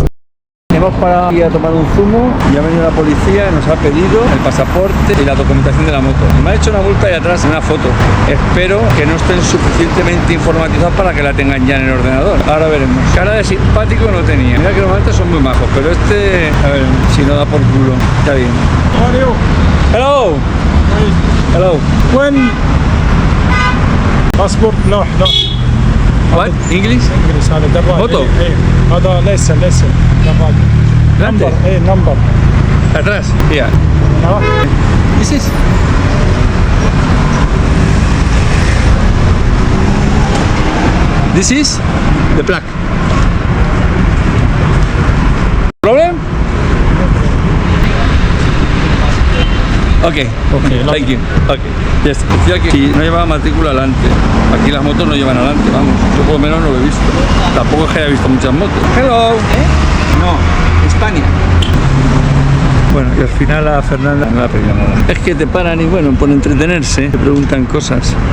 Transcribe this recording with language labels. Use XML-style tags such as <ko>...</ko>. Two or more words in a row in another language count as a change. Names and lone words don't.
<es>Hemos parado aquí a tomar un zumo y ha venido la policía y nos ha pedido el pasaporte y la documentación de la moto. Me ha hecho una multa ahí atrás, una foto. Espero que no estén suficientemente informatizados para que la tengan ya en el ordenador. Ahora veremos. Cara de simpático no tenía. Mira que normalmente son muy majos, pero este, a ver, si no da por culo. Está bien.</es> <en>Hello. Hello.</en> <ar>وين باسبور؟ لا لا</ar> <en>What? English?</en> <ar>انجلس هذا دراجة. موتو؟ ايه هذا ليس دراجة.</ar> <es>Grande.</es> <ar>نمبر ايه نمبر.</ar> <es>Atrás.</es> <en>Yeah. ها This is. This is the plaque. Problem? Okay. Thank you. Okay. Yes.</en> <es>Decía que si no llevaba matrícula adelante. Aquí las motos no llevan adelante, vamos. Yo por lo menos no lo he visto. Tampoco es que haya visto muchas motos. Hello. No, España. Bueno, y al final a Fernanda no le ha pedido nada. Es que te paran y bueno, por entretenerse, te preguntan cosas.</es>